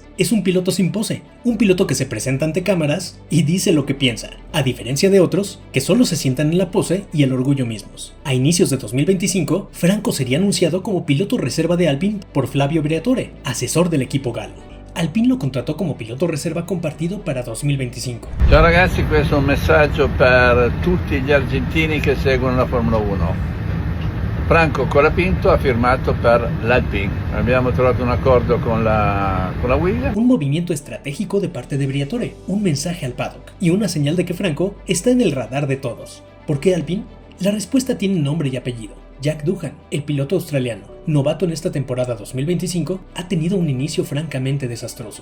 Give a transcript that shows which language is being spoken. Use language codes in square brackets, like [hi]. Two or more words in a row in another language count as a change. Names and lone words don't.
[es] Es un piloto sin pose, un piloto que se presenta ante cámaras y dice lo que piensa, a diferencia de otros que solo se sientan en la pose y el orgullo mismos. A inicios de 2025, Franco sería anunciado como piloto reserva de Alpine por Flavio Briatore, asesor del equipo galo. Alpine lo contrató como piloto reserva compartido para 2025. [it] Ciao ragazzi, questo è un messaggio per tutti gli argentini che seguono la Formula 1. Franco Colapinto ha firmato per l'Alpine. Abbiamo trovato un accordo con la Williams. [es] Un movimiento estratégico de parte de Briatore, un mensaje al paddock y una señal de que Franco está en el radar de todos. ¿Por qué Alpine? La respuesta tiene nombre y apellido. Jack Doohan, el piloto australiano, novato en esta temporada 2025, ha tenido un inicio francamente desastroso.